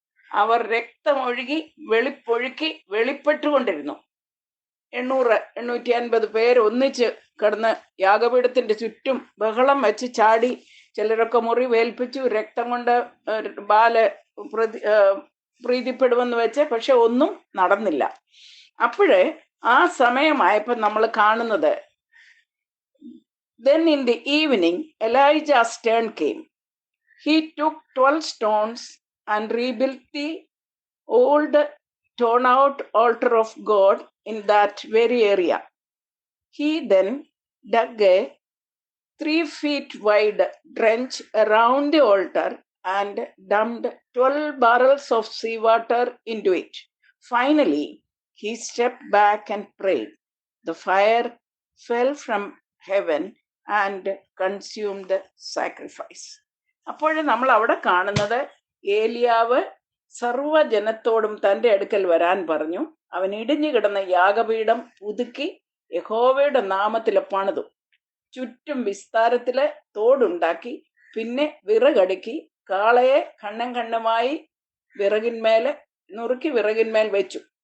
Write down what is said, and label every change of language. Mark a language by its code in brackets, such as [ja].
[ml] അവർ രക്തമൊഴുകി വെളിപ്പെട്ടുകൊണ്ടിരുന്നു. 800-850 പേര് ഒന്നിച്ച് കിടന്ന് യാഗപീഠത്തിന്റെ ചുറ്റും ബഹളം വെച്ച് ചാടി. ചിലരൊക്കെ മുറിവേൽപ്പിച്ചു, രക്തം കൊണ്ട് ബാല് പ്രീതിപ്പെടുമെന്ന് വെച്ച്. പക്ഷെ ഒന്നും നടന്നില്ല. അപ്പോഴേ ആ സമയമായപ്പോൾ നമ്മൾ കാണുന്നത്, [en] then in the evening Elijah's turn came. He took 12 stones and rebuilt the old torn out altar of God in that very area. He then dug a 3 feet wide trench around the altar and dumped 12 barrels of seawater into it. Finally, he stepped back and prayed. The fire fell from heaven and consumed the sacrifice. [ml] അപ്പോൾ നമ്മൾ അവിടെ കാണുന്നത്, ഏലിയാവ് സർവ്വജനത്തോടും തൻ്റെ അടുക്കൽ വരാൻ പറഞ്ഞു. അവൻ ഇടിഞ്ഞു കിടന്ന യാഗപീഠം പുതുക്കി യഹോവയുടെ നാമത്തിൽ പണിതു. ചുറ്റും വിസ്താരത്തില് തോടുണ്ടാക്കി. പിന്നെ വിറകടുക്കി കാളയെ ഖണ്ണം ഖണ്ണമായി നുറുക്കി വിറകിന്മേൽ വെച്ചു.